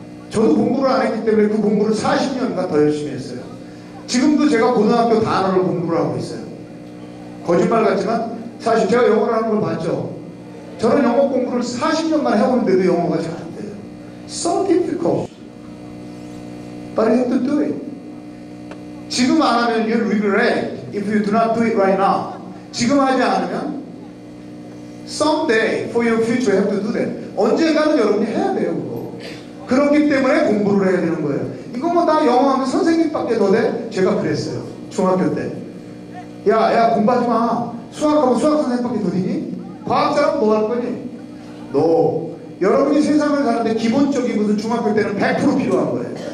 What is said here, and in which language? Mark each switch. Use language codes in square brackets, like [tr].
[ko] 저도 공부를 안 했기 때문에 그 공부를 40년간 더 열심히 했어요. 지금도 제가 고등학교 단어를 공부를 하고 있어요. 거짓말 같지만 사실 제가 영어를 하는 걸 봤죠. 저는 영어 공부를 40년만 해오는데도 영어가 잘 안 돼요. [en] So difficult. But you have to do it. [ko] 지금 안 하면 [en] you'll regret if you do not do it right now. [ko] 지금 하지 않으면 [en] someday for your future you have to do that. [ko] 언젠가는 여러분이 해야 돼요, 그거. 그렇기 때문에 공부를 해야 되는 거예요. 이거 뭐 나 영어 하면 선생님밖에 더 돼? 제가 그랬어요. 중학교 때. 야, 공부하지 마. 수학하면 수학 선생님밖에 더 되니? 과학자라면 뭐 할 거니? 너. 여러분이 세상을 사는데 기본적인 것은 중학교 때는 100% 필요한 거예요.